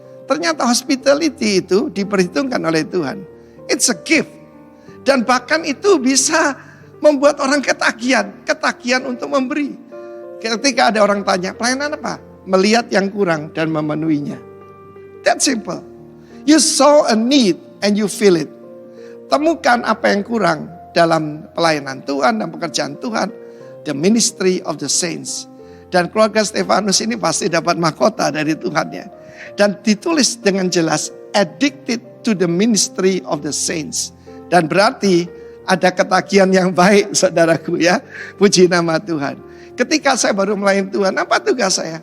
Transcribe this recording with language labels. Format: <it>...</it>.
<id>Ternyata hospitality itu diperhitungkan oleh Tuhan.</id> <en>It's a gift.</en> <id>Dan bahkan itu bisa membuat orang ketagihan untuk memberi. Ketika ada orang tanya, pelayanan apa? Melihat yang kurang dan memenuhinya.</id> <en>That simple. You saw a need and you feel it.</en> <id>Temukan apa yang kurang dalam pelayanan Tuhan dan pekerjaan Tuhan.</id> <en>The ministry of the saints.</en> <id>Dan keluarga Stefanus ini pasti dapat mahkota dari Tuhannya. Dan ditulis dengan jelas,</id> <en>addicted to the ministry of the saints.</en> <id>Dan berarti ada ketagihan yang baik, saudaraku ya. Puji nama Tuhan. Ketika saya baru melayani Tuhan, apa tugas saya?</id>